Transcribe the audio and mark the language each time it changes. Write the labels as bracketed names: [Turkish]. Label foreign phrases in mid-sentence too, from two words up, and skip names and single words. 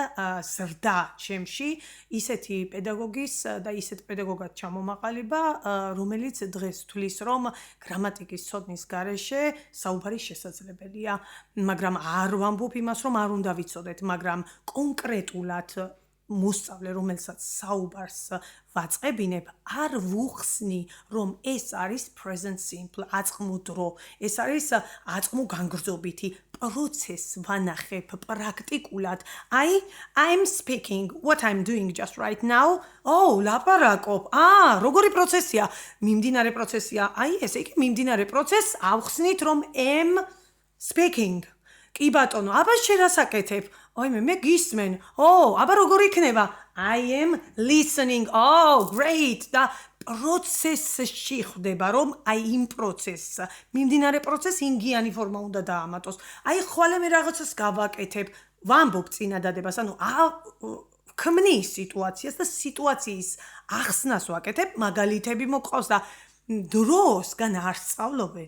[Georgian] ზრდა ჩემში ისეთი პედაგოგის და ისეთ პედაგოგად ჩამომაყალიბა, რომელიც დღეს თulis რომ გრამატიკის ცოდნის გარეშე საუბარი შესაძლებელია, მაგრამ არ ვამბობ იმას რომ არ უნდა ვიცოდეთ, მაგრამ კონკრეტულად მოსწავლე რომელსაც საუბარს ვაწყებინებ, არ ვუხსნი რომ ეს არის [English] present simple, [Georgian] აწმო დრო, ეს არის აწმო განგრძობითი პროცესს ვანახებ პრაქტიკულად. [English] I'm speaking what I'm doing just right now. [Georgian] ლაპარაკობ. როგორი პროცესია? მიმდინარე პროცესია. ესე იგი მიმდინარე პროცესს ავხსნით რომ [English] am speaking. [Georgian] კი ბატონო, აბა შენ რას აკეთებ? მე გისმენ. აბა როგორ იქნება? [English] I am listening. Great. [Georgian] და პროცესში ხდება რომ იმ პროცესს მიმდინარე პროცესს ინგიანი ფორმა უნდა დაამატოს. ხვალე მე რაღაცას გავაკეთებ, ვამბობ წინადადებას, ანუ ქმნის სიტუაციას და სიტუაციის ახსნას ვაკეთებ, მაგალითები მოყავს და დროსგან არ სწავლობენ.